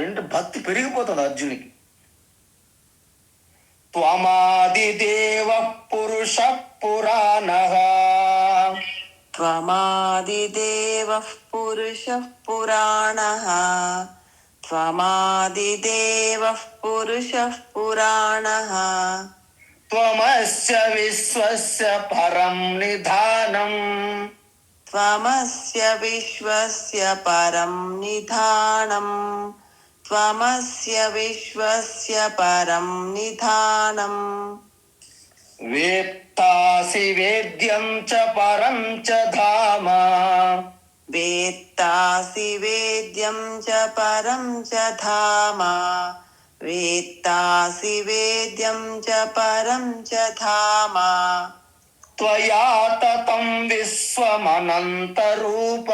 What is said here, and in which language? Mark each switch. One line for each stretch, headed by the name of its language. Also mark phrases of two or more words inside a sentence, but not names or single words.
Telugu: అంటే భక్తి పెరిగిపోతుంది అర్జునికి.
Sanskrit: త్వమాదిదేవ పురుష పురాణః, త్వమాదిదేవ పురుష పురాణః, త్వమాదిదేవ పురుష పురాణః, త్వమస్య విశ్వస్య పరం నిధానం, త్వమస్య విశ్వస్య పరం నిధానం, త్వమస్య విశ్వస్య పరం నిధానం, వేత్తాసి వేద్యం చ పరం చ ధామ, వేత్తాసి వేద్యం చ పరం చ ధామ, వేత్తాసి వేద్యం చ పరం చ ధామ, త్వయా తతం విశ్వమనంత రూప,